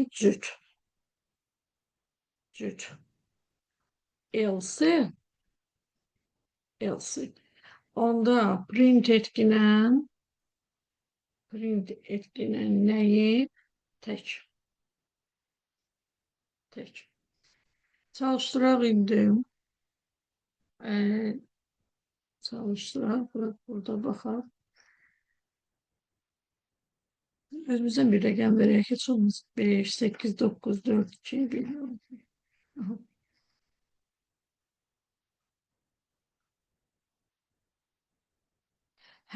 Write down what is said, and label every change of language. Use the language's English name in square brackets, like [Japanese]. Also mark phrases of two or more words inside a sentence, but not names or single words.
[Azerbaijani] Cüt. Cüt. [English] Else else. [Turkish] Onda print etkinen neyi? Tek. Tek. [Azerbaijani] Çalıştıraq indi. Çalıştıraq. Burada baxaq. Özümüzdən bir rəqəm verək. Heç olmaz. [Turkish] 5, 8, 9, 4, 2 bilmiyorum. [Azerbaijani] Aha. Hə.